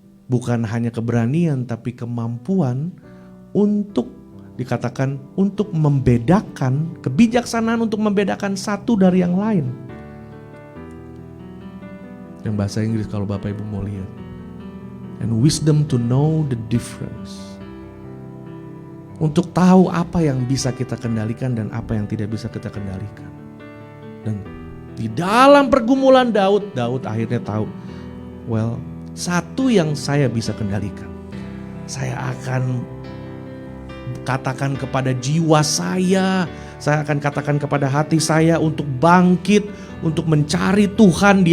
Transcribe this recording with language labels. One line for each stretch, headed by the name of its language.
Indonesian: Bukan hanya keberanian tapi kemampuan untuk dikatakan untuk membedakan, kebijaksanaan untuk membedakan satu dari yang lain. Yang bahasa Inggris kalau Bapak Ibu mau lihat.
English: And wisdom to know the difference.
Indonesian: Untuk tahu apa yang bisa kita kendalikan dan apa yang tidak bisa kita kendalikan. Dan di dalam pergumulan Daud akhirnya tahu, well, satu yang saya bisa kendalikan. Saya akan katakan kepada jiwa saya akan katakan kepada hati saya untuk bangkit, untuk mencari Tuhan.